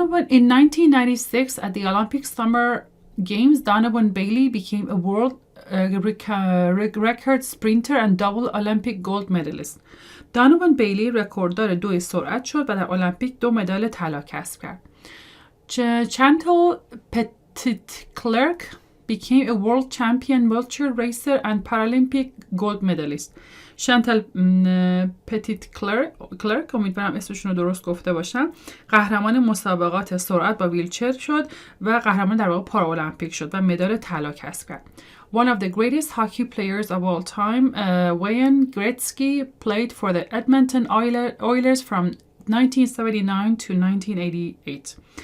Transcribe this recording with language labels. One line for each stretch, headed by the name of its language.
English: In 1996 at the Olympic Summer Games, Donovan Bailey became a world record sprinter and double Olympic gold medalist.
Persian: دانوان بیلی رکورددار 2 سرعت شد و در المپیک 2 مدال طلا کسب کرد.
English: Chantal Petitclerc became a world champion wheelchair racer and Paralympic gold medalist.
Persian: شانتل پتیتکلرک امیدوارم اسمشون رو درست گفته باشم قهرمان مسابقات سرعت با ویلچر شد و قهرمان در واقع پارالمپیک شد و مدال طلا کسب کرد.
English: One of the greatest hockey players of all time, Wayne Gretzky, played for the Edmonton Oilers from 1979 to 1988.